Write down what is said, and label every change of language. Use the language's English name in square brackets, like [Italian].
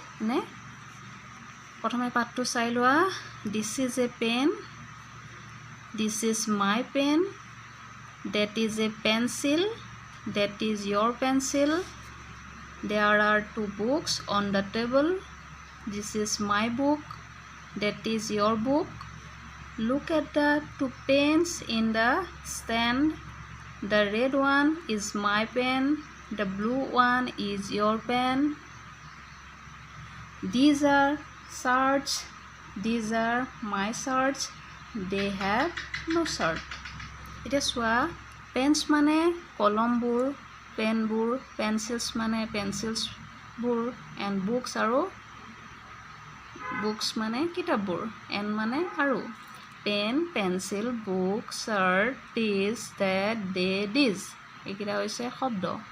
[Assamese] নে প্ৰথমে পাঠটো চাই লোৱা। [English] This is a pen, this is my pen, that is a pencil, that is your pencil, there are two books on the table, this is my book, that is your book. Look at the two pens in the stand. The red one is my pen, the blue one is your pen. These are shirts, these are my shirts, they have no shirt. [Assamese] এতিয়া চোৱা, Pence মানে কলমবোৰ, পেনবোৰ, পেন্সিলছ মানে পেন্সিলছবোৰ, and books আৰু books মানে কিতাপবোৰ, N মানে আৰু। PAN, pencil, book, shirt, দিছ, date, দে, দিছ, এইকেইটা হৈছে শব্দ।